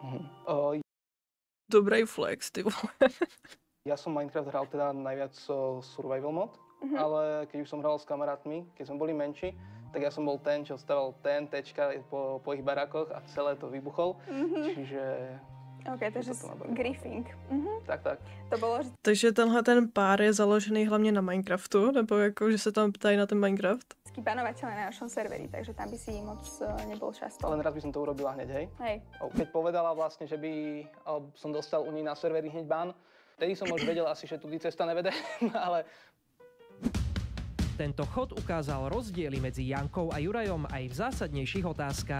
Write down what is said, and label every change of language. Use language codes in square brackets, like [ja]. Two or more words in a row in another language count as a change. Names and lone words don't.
[cs] Dobrý flex, ty vole. [sk] Ja som Minecraft hral teda najviac [en] survival mod, [sk] ale keď už som hral s kamarátmi, keď sme boli menší, tak ja som bol ten, čo staval TNTčka po ich barákoch a celé to vybuchol. Čiže... OK, takže griefing. Tak. To bolo, že... [cs] Takže tenhle ten pár je založený hlavně na Minecraftu, nebo jako, že se tam ptají na ten Minecraft? [sk] Banovateľe na našom serveri, takže tam by si moc nebol často. Len raz by som to urobila hneď, hej? Hej. Keď povedala vlastne, že by som dostal u nej na serveri hneď ban, vtedy som už vedel asi, že [cs] tudy cesta nevede, [sk] ale... Tento chod ukázal rozdiely medzi Jankou a Jurajom aj v zásadnejších otázkach.